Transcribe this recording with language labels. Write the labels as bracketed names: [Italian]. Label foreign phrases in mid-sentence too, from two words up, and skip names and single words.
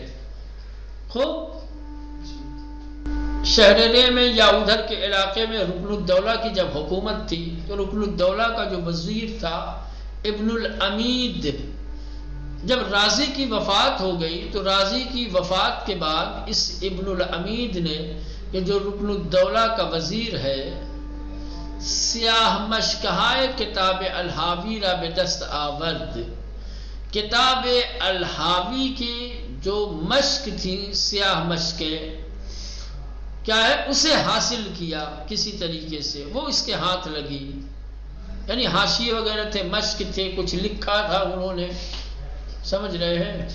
[Urdu] خوب شہر رے میں یا ادھر کے علاقے میں رکن الدولہ کی جب حکومت تھی تو رکن الدولہ کا جو وزیر تھا ابن العمید، جب رازی کی وفات ہو گئی تو رازی کی وفات کے بعد اس ابن العمید نے کہ جو رکن الدولہ کا وزیر ہے [Persian] سیاہ مشکہائے کتاب الحاوی را بدست آورد، [Urdu] کتاب الحاوی کی جو مشق تھی سیاہ مشقیں کیا ہے اسے حاصل کیا کسی طریقے سے، وہ اس کے ہاتھ لگی، یعنی حاشیے وغیرہ تھے، مشق تھے، کچھ لکھا تھا انہوں نے، سمجھ رہے ہیں.